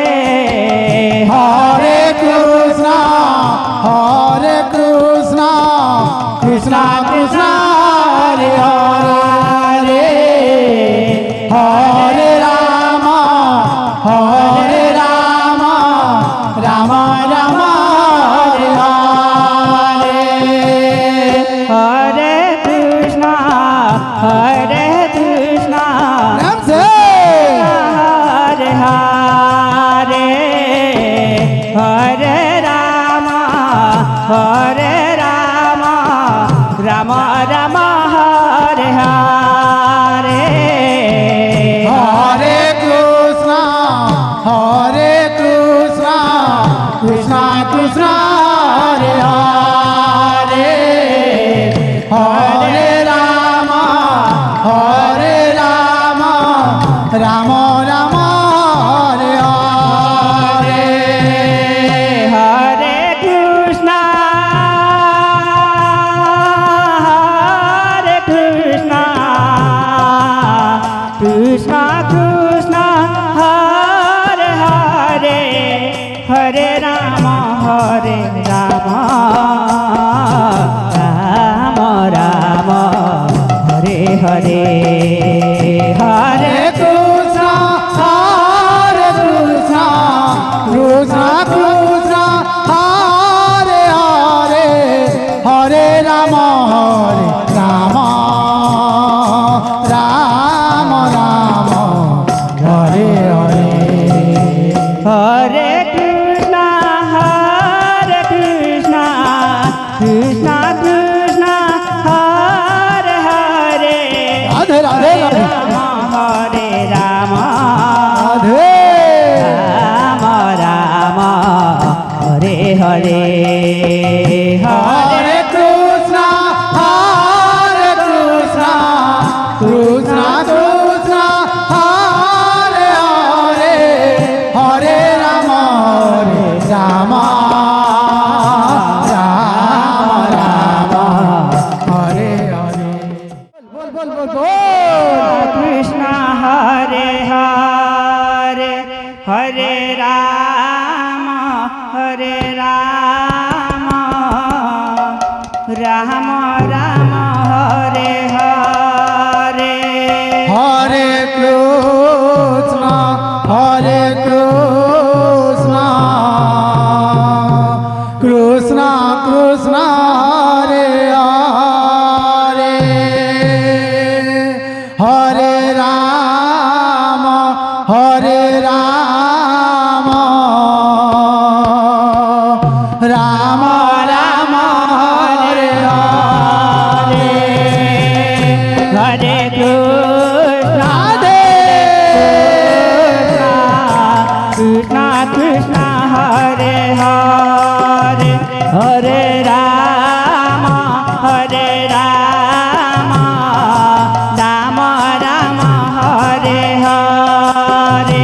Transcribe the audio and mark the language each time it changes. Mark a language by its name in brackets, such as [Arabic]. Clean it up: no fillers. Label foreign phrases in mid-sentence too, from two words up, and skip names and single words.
[Sanskrit] हरे कृष्णा कृष्णा कृष्णा हरे हरे हरे राम राम राम हरे हरे हरे कृष्णा [Hindi] प्रेम से [Sanskrit] हरे हरे हरे राम હરે રામ રામ રામ હરે હરે Hare Krishna, Krishna Krishna, Hare Hare, Hare Rama, Rama Rama, Hare Hare. હરે કૃષ્ણ કૃષ્ણ કૃષ્ણ હરે હરે હરે રામ રામ રામ હરે હરે હરે Hare Krishna, Krishna Krishna, Hare Hare, Hare Rama, Rama Rama, Hare Hare. હરે કૃષ્ણ કૃષ્ણ કૃષ્ણ હરે હરે Radhe Radhe Radhe. હરે રામ Radhe. રામ રામ હરે હરે Hare Krishna, Krishna Krishna, Hare Hare, Hare Rama, Rama Hare Hare. [Hindi] बोल बोल बोल बोल. [Sanskrit] કૃષ્ણ હરે હરે હરે રામ રામ રામ હરે હરે Hare Krishna, Krishna Krishna, Hare Hare, Hare Rama, Rama Rama, Hare Hare. હરે કૃષ્ણ Radhe. કૃષ્ણ કૃષ્ણ હરે હરે હરે રામ રામ રામ હરે હરે